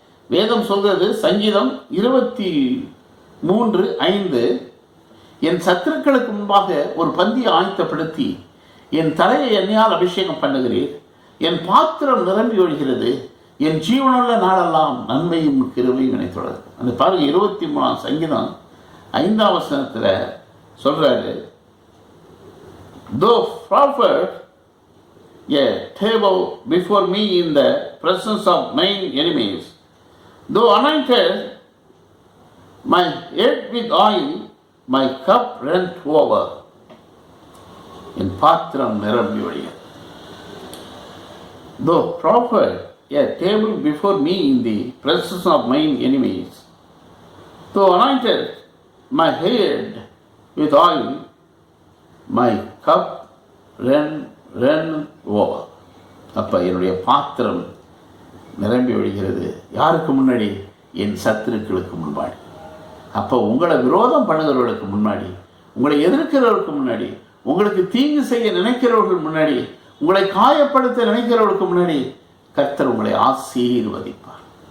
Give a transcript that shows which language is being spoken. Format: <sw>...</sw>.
<ta>வேதம் சொல்கிறது, சங்கீதம் 23:5, என் சத்துருக்களுக்கு முன்பாக ஒரு பந்தியை ஆயத்தப்படுத்தி என் தலையை எண்ணெயால் அபிஷேகம் பண்ணுகிறீர், என் பாத்திரம் நிரம்பி ஒழுகிறது, என் ஜீவனுள்ள நாளெல்லாம் நன்மையும் கிருபையும் என்னை தொடரும். அந்த பாருங்க, 23ஆம் சங்கீதம் 5ஆம் வசனத்தில் சொல்றாரு,</ta> <en>though offered a table before me in the presence of mine enemies, though anointed my head with oil, my cup runneth over.</en> <ta>என் பாத்திரம் நிரம்பி ஒழிகிறது.</ta> <en>Though offered a table before me in the presence of mine enemies, though anointed my head with oil, my cup ran over.</en> <ta>அப்போ என்னுடைய பாத்திரம் நிரம்பி ஒழிகிறது. யாருக்கு முன்னாடி? என் சத்துருக்களுக்கு முன்னாடி. அப்போ உங்களை விரோதம் பண்ணுகிறவர்களுக்கு முன்னாடி, உங்களை எதிர்க்கிறவர்களுக்கு முன்னாடி, உங்களுக்கு தீங்கு செய்ய நினைக்கிறவர்கள் முன்னாடி, உங்களை காயப்படுத்த நினைக்கிறவர்களுக்கு முன்னாடி கர்த்தர் உங்களை ஆசீர்வதிப்பார்.</ta>